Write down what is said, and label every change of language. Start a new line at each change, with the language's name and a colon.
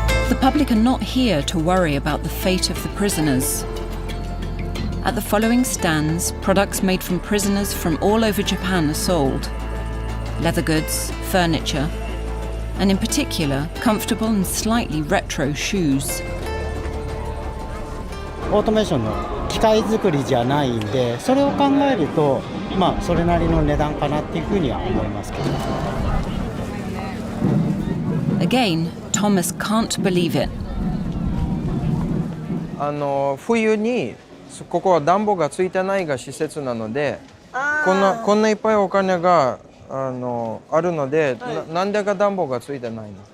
English: The public are not here to worry about the fate of the prisoners. At the following stands, products made from prisoners from all over Japan are sold. Leather goods, furniture, and in particular, comfortable and slightly retro shoes.
Japanese: オートメーションの機械作りじゃないんで、それを考えると、それなりの値段かなっていうふうには思いますけど。
English: Again, Thomas can't believe it.
Japanese: 冬にここは暖房がついてないが施設なので、こんないっぱいお金があるので、なんでか暖房がついてないの？